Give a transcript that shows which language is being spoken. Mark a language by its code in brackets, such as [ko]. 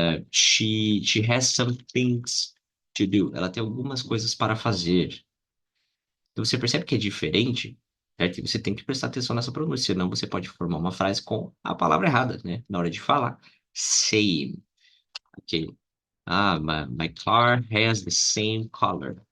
[en] She has some things to do. [pt] Ela tem algumas coisas para fazer. Então você percebe que é diferente, certo? E você tem que prestar atenção nessa pronúncia, senão você pode formar uma frase com a palavra errada, né? Na hora de falar. Same. Ok. [en] Ah, my car has the same color.